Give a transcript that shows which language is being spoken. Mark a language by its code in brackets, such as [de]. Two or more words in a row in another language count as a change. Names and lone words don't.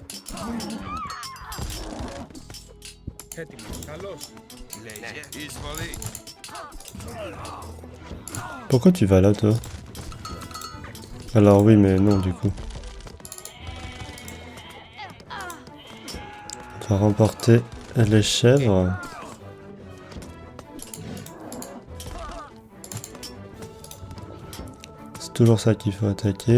[el] Έτοιμος. Καλώς. Λέγε. Εισβολή. [fr] Pourquoi tu vas là, toi? Alors oui, mais non, du coup. On va remporter les chèvres. C'est toujours ça qu'il faut attaquer.